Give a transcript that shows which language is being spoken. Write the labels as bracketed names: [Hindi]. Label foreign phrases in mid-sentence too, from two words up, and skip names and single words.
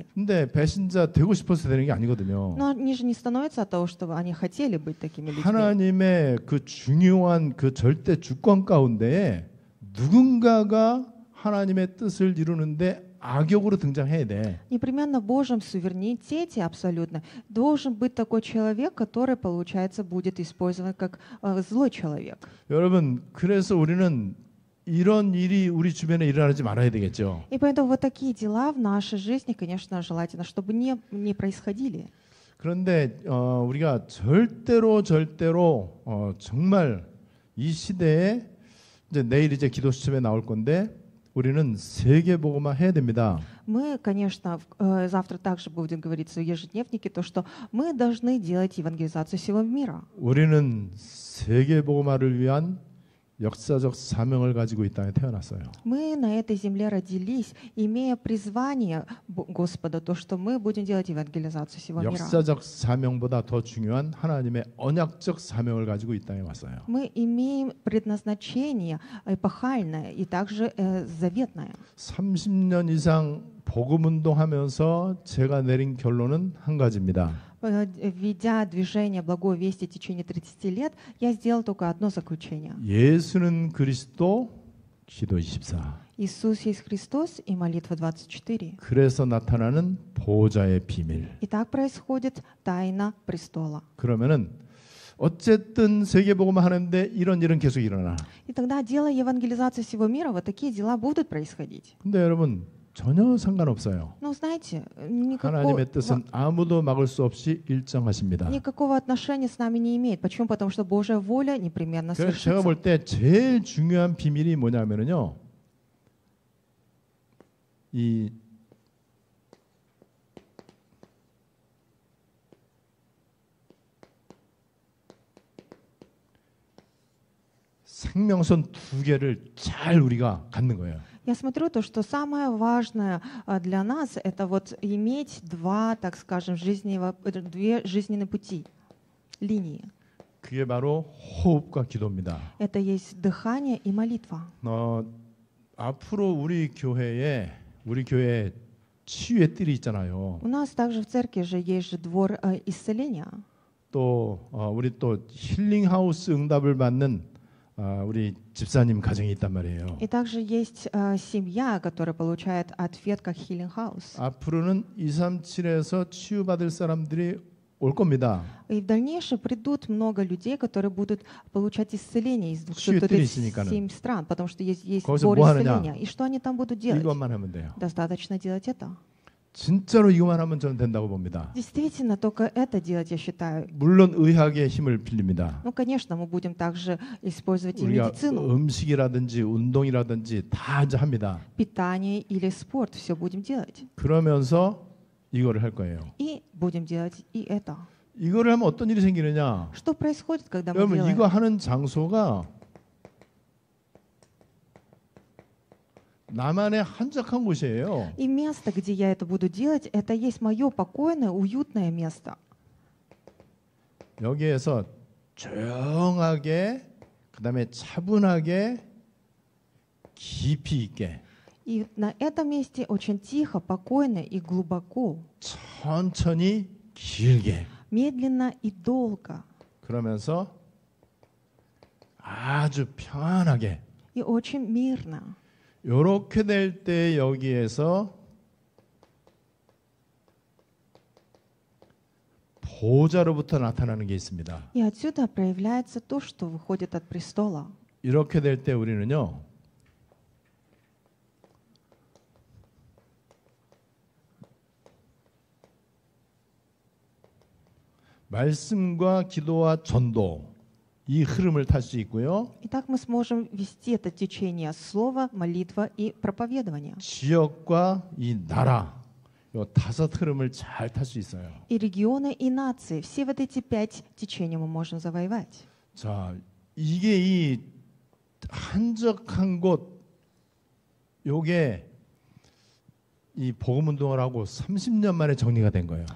[Korean] 근데 배신자 되고 싶어서 되는 게 아니거든요. [Russian] Но они же не становятся от того, что они хотели быть такими людьми. [Korean] 하나님의 그 중요한 그 절대 주권 가운데에 누군가가 하나님의 뜻을 이루는데 악역으로 등장해야 돼. [Russian] Непременно в Божьем суверенитете абсолютно должен быть такой человек, который, получается, будет использован как злой человек. [Korean] 여러분, 그래서 우리는 이런 일이 우리 주변에 일어나지 말아야 되겠죠. [Russian] И поэтому вот такие дела в нашей жизни, конечно, желательно, чтобы не происходили. [Korean] 그런데 우리가 절대로 정말 이 시대에 이제 내일 이제 기도 수첩에 나올 건데 우리는 세계복음화 해야 됩니다. [Russian] Мы, конечно, завтра также будем говорить в ежедневнике, то, что мы должны делать евангелизацию всего мира. [Korean] 우리는 세계복음화를 위한 역사적 사명을 가지고 이 땅에 태어났어요. [Russian] Мы на этой земле родились, имея призвание Господа, то, что мы будем делать евангелизацию всего мира. [Korean] 역사적 사명보다 더 중요한 하나님의 언약적 사명을 가지고 이 땅에 왔어요. [Russian] Мы имеем предназначение эпохальное и также заветное. [Korean] 30년 이상 복음 운동하면서 제가 내린 결론은 한 가지입니다. [Russian] Ведя движение благой вести в течение 30 лет, я сделал только одно заключение. [Korean] 예수는 그리스도, 기도 24. [Russian] Иисус есть Христос и молитва 24. [Korean] 그래서 나타나는 보호자의 비밀. [Russian] И так происходит тайна престола. [Korean] 그러면은 어쨌든 세계복음화 하는데 이런 일은 계속 일어나. [Russian] И тогда, делая евангелизацию всего мира, вот такие дела будут происходить. [Korean] 근데 여러분 전혀 상관없어요. [Russian] Но знаете, [Korean] 하나님의 뜻은 아무도 막을 수 없이 일정하십니다. [Russian] никакого отношения с нами не имеет. Почему? Потому что Божья воля непременно [Korean] 그래서 제가 [Russian] свершится. [Korean] 볼 때 제일 중요한 비밀이 뭐냐면요. 이 생명선 두 개를 잘 우리가 갖는 거예요. [Russian] Я смотрю то, что самое важное для нас это вот иметь два, так скажем, две жизненные пути, линии. [Korean] 그게 바로 호흡과 기도입니다. [Russian] Это есть дыхание и молитва. [Korean] 앞으로 우리 교회에 치유의 뜰이 있잖아요. [Russian] У нас также в церкви же есть же двор исцеления. [Korean] 또 우리 또 힐링하우스 응답을 받는 우리 집사님 가정이 있단 말이에요. [Russian] И также есть семья, которая получает ответ как Healing House. [Korean] 앞으로는 237에서 치유받을 사람들이 올 겁니다. [Russian] И в дальнейшем придут много людей, которые будут получать исцеление из [Korean] 치유들이 있으니까는. [Russian] 237 стран, потому что есть [Korean] 거기서 [Russian] двор [Korean] 뭐 하느냐? [Russian] исцеления. И что они там будут делать? [Korean] 이것만 하면 돼요. [Russian] Достаточно делать это. [Korean] 진짜로 이것만 하면 저는 된다고 봅니다. [Russian] Действительно, только это делать, я считаю. [Korean] 물론 의학의 힘을 빌립니다. [Russian] Ну, конечно, мы будем также использовать и [Korean] 우리가 [Russian] медицину, [Korean] 음식이라든지 운동이라든지 다 이제 합니다. [Russian] питание или спорт, все будем делать. [Korean] 그러면서 이거를 할 거예요. [Russian] И будем делать и это. [Korean] 이거를 하면 어떤 일이 생기느냐? [Russian] Что происходит, когда мы [Korean] 여러분 [Russian] делаем? [Korean] 이거 하는 장소가 나만의 한적한 곳이에요. [Russian] И место, где я это буду делать, это есть мое покойное, уютное место. [Korean] 여기에서 조용하게, 그다음에 차분하게, 깊이 있게, [Russian] И на этом месте очень тихо, покойно и глубоко, [Korean] 천천히, 길게. [Russian] медленно и долго. [Korean] 그러면서 아주 편안하게 [Russian] и очень мирно. [Korean] 이렇게 될 때 여기에서 보좌로부터 나타나는 게 있습니다. [Russian] И отсюда проявляется то, что выходит от престола. [Korean] 이렇게 될 때 우리는요. 말씀과 기도와 전도 이 흐름을 탈 수 있고요. [Russian] Итак, мы сможем вести это течение слова, молитва и проповедование. [Korean] 지역과 이 나라 이 다섯 흐름을 잘 탈 수 있어요. [Russian] И регионы, и нации. Все вот эти 5 течений мы можем завоевать. [Korean] 자, 이게 이 한적한 곳 요게 이 복음 운동을 하고 30년 만에 정리가 된 거예요.